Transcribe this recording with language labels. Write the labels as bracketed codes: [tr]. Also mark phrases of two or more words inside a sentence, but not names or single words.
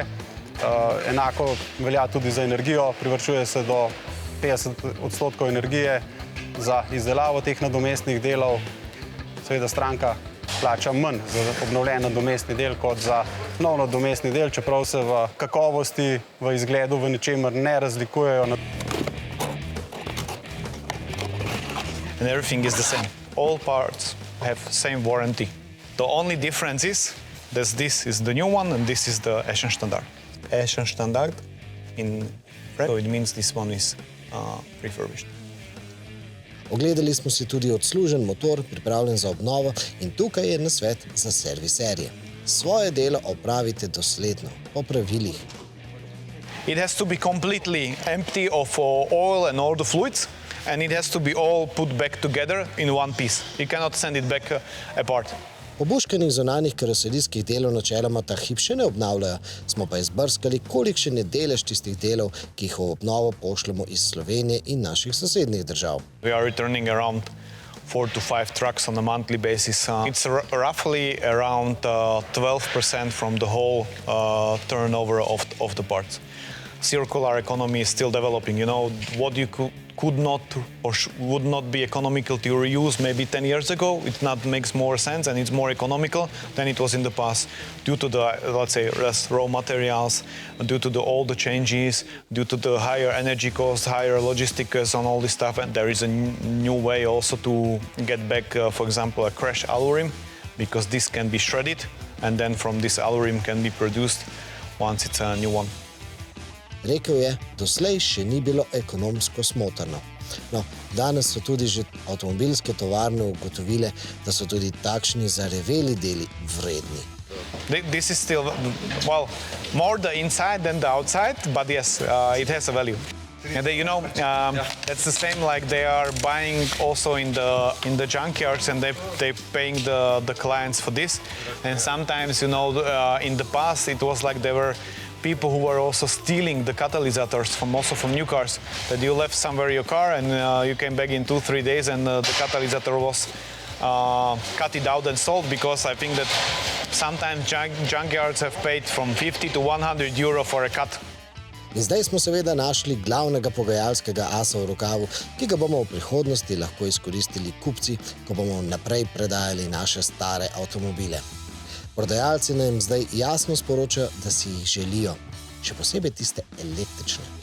[sl] Enako velja tudi za energijo, privarčuje se do 50% energije za izdelavo teh nadomestnih delov. Seveda stranka plača manj za obnovljen nadomestni del kot za nov nadomestni del, čeprav se v kakovosti, v izgledu, v ničemer ne razlikujejo. [en] And everything is the same. All parts have same warranty. The only difference is that this is the new one and this is the Eschen Standard. Eschen Standard in red, so it means this one is refurbished. [sl] Ogledali smo si tudi odslužen motor, pripravljen za obnovo, in tukaj je nasvet za serviserje. Svoje delo opravite dosledno, po pravilih. [en] It has to be completely empty of oil and all the fluids, and it has to be all put back together in one piece. You cannot send it back apart. [sl] Obuškanih zunanjih karoserijskih delov načeloma ta hip še ne obnavljajo, smo pa izbrskali, kolikšen je delež tistih delov, ki jih v obnovo pošljemo iz Slovenije in naših sosednjih držav. [en] We are returning around 4 to 5 trucks on a monthly basis. It's roughly around 12% from the whole turnover of the parts. Circular economy is still developing. You know, what you could not or would not be economical to reuse maybe 10 years ago, it not makes more sense and it's more economical than it was in the past due to the, let's say, less raw materials, due to all the changes, due to the higher energy costs, higher logistics and all this stuff. And there is a new way also to get back, for example, a crash alurim, because this can be shredded and then from this alurim can be produced once it's a new one. [sl] Rekel je, doslej še ni bilo ekonomsko smotrno. No, danes so tudi že avtomobilske tovarne ugotovile, da so tudi takšni zareveli deli vredni. [en] This is still, well, more the inside than the outside, but yes, it has a value. And they, you know, that's the same like they are buying also in the junkyards and they paying the clients for this. And sometimes, you know, in the past it was like they were people who were also stealing the catalysts from new cars, that you left somewhere your car and you came back in 2-3 days and the catalyst was cut it out and sold, because I think that sometimes junkyards have paid from 50 to 100 euro for a cut. [sl] In zdaj smo seveda našli glavnega pogajalskega asa v rokavu, ki ga bomo v prihodnosti lahko izkoristili kupci, ko bomo naprej predajali naše stare avtomobile. Prodajalci nam zdaj jasno sporočajo, da si jih želijo, še posebej tiste električne.